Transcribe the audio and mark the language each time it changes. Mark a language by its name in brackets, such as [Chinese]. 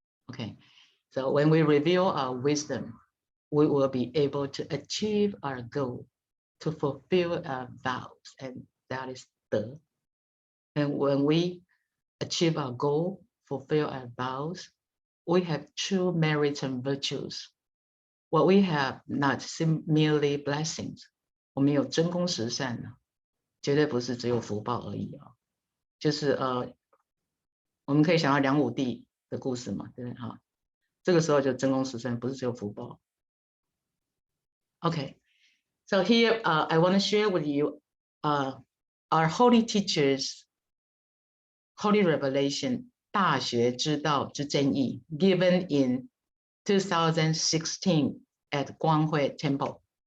[English] Okay, so when we reveal our wisdom, we will be able to achieve our goal, to fulfill our vows, and that is the. And when we achieve our goal, fulfill our vows, we have true merits and virtues. What we have not merely blessings. [Chinese] 我们有真功实善呢，绝对不是只有福报而已啊。就是我们可以想到梁武帝的故事嘛，对不对哈？这个时候就真功实善，不是只有福报。 [English] Okay, so here I want to share with you our holy teachers' holy revelation 大学之道之真义 given in 2016 at Guanghui Temple.